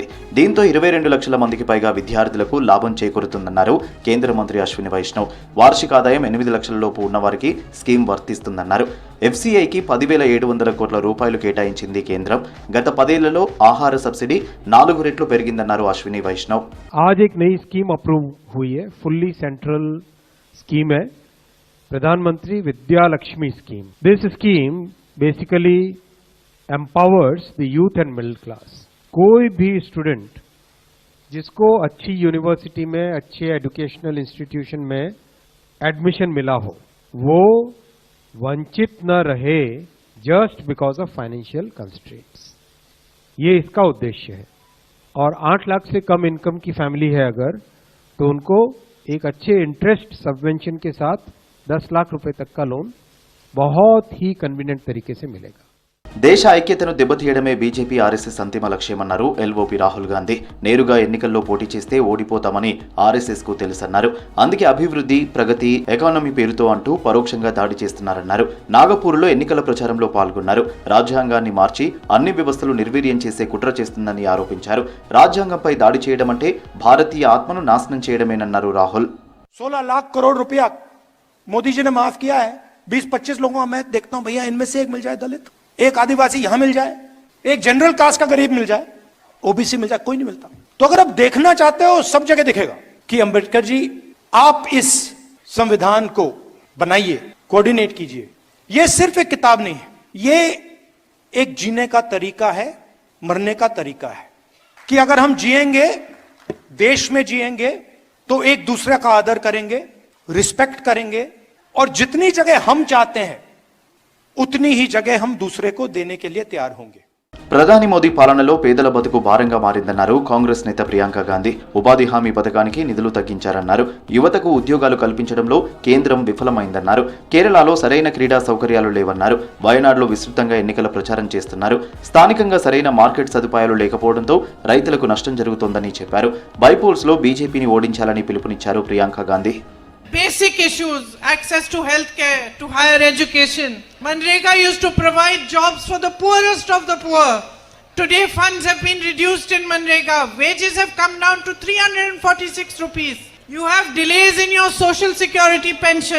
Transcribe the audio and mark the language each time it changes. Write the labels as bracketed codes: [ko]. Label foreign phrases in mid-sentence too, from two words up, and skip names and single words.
[te] దీంతో 22 లక్షల మందికి పైగా విద్యార్థులకు లాభం చేకూరుతుందన్నారు కేంద్ర మంత్రి అశ్విని వైష్ణవ్. వార్షిక ఆదాయం 8 లక్షల లోపు ఉన్నవారికి స్కీమ్ వర్తిస్తుందన్నారు. ఎఫ్సీఐకి 10,700 కోట్ల రూపాయలు కేటాయించింది కేంద్రం. గత 10 ఏళ్లలో ఆహార సబ్సిడీ 4 రెట్లు పెరిగిందన్నారు అశ్విని వైష్ణవ్. [hi] आज एक नई स्कीम अप्रूव हुई है, [en] fully central scheme [hi] है, प्रधानमंत्री विद्या लक्ष्मी स्कीम. [en] this scheme basically empowers the youth and middle class. [hi] कोई भी स्टूडेंट जिसको अच्छी यूनिवर्सिटी में, अच्छे [en] educational institution [hi] में एडमिशन मिला हो, वो वंचित न रहे [en] just because of financial constraints. [hi] ये इसका उद्देश्य है. और 8 लाख से कम इनकम की फैमिली है अगर, तो उनको एक अच्छे [en] interest subvention [hi] के साथ 10 लाख रुपए तक का लोन बहुत ही कन्वीनियंट तरीके से मिलेगा. [te] దేశ ఐక్యతను దెబ్బతీయడమే బీజేపీ ఆర్ఎస్ఎస్ అంతిమ లక్ష్యమన్నారు ఎల్ఓపీ రాహుల్ గాంధీ. నేరుగా ఎన్నికల్లో పోటీ చేస్తే ఓడిపోతామని ఆర్ఎస్ఎస్ కు తెలుసన్నారు. అందుకే అభివృద్ధి, ప్రగతి, ఎకానమీ పేరుతో అంటూ పరోక్షంగా దాడి చేస్తున్నారన్నారు. నాగపూర్లో ఎన్నికల ప్రచారంలో పాల్గొన్నారు. రాజ్యాంగాన్ని మార్చి అన్ని వ్యవస్థలు నిర్వీర్యం చేసే కుట్ర చేస్తుందని ఆరోపించారు. రాజ్యాంగంపై దాడి చేయడం అంటే భారతీయ ఆత్మను నాశనం చేయడమేనన్నారు రాహుల్. [hi] 16 लाख करोड़ रुपया मोदी जी ने माफ किया है. 20-25 लोगों का मैं देखता हूं, भैया इनमें से एक मिल जाए दलित, एक आदिवासी यहां मिल जाए, एक [en] general caste [hi] का गरीब मिल जाए, ओबीसी मिल जाए, कोई नहीं मिलता. तो अगर आप देखना चाहते हो सब जगह दिखेगा कि अंबेडकर जी आप इस संविधान को बनाइए, कोऑर्डिनेट कीजिए. ये सिर्फ एक किताब नहीं है, ये एक जीने का तरीका है, मरने का तरीका है. कि अगर हम जिएंगे, देश में जिएंगे, तो एक दूसरे का आदर करेंगे, रिस्पेक्ट करेंगे, और जितनी जगह हम चाहते हैं उतनी ही जगह हम दूसरे को देने के लिए तैयार होंगे. [te] ప్రధాని మోదీ పాలనలో పేదల బతుకు భారంగా మారిందన్నారు కాంగ్రెస్ నేత ప్రియాంక గాంధీ. ఉపాధి హామీ పథకానికి నిధులు తగ్గించారన్నారు. యువతకు ఉద్యోగాలు కల్పించడంలో కేంద్రం విఫలమైందన్నారు. కేరళలో సరైన క్రీడా సౌకర్యాలు లేవన్నారు. వయనాడులో విస్తృతంగా ఎన్నికల ప్రచారం చేస్తున్నారు. స్థానికంగా సరైన మార్కెట్ సదుపాయాలు లేకపోవడంతో రైతులకు నష్టం జరుగుతోందని చెప్పారు. బైపోల్స్ లో బీజేపీని ఓడించాలని పిలుపునిచ్చారు ప్రియాంక గాంధీ. [en] Basic issues, access to healthcare, to higher education. Manrega used to provide jobs for the poorest of the poor. Today funds have been reduced in Manrega. Wages have come down to 346 rupees. You have delays in your social security pension.